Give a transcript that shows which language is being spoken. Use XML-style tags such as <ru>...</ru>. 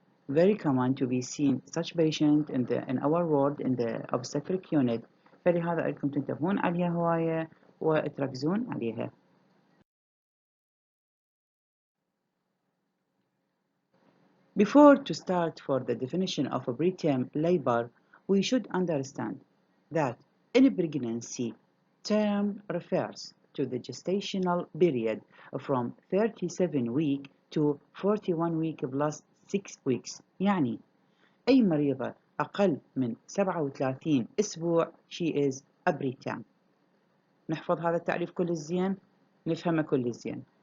<en>Very common to be seen such patient in our world in the obstetric unit.</en> <ar>فلهذا أريدكم تنتبهون عليها هواية وتركزون عليها.</ar> <en>Before to start for the definition of a preterm labor, we should understand that in pregnancy, term refers to the gestational period from 37 week to 41 week plus 6 weeks.</en> <ar>يعني أي مريضة أقل من 37 أسبوع</ar> <en>she is a preterm.</en> <ar>نحفظ هذا التعريف كل الزين، نفهمه كل الزين.</ar>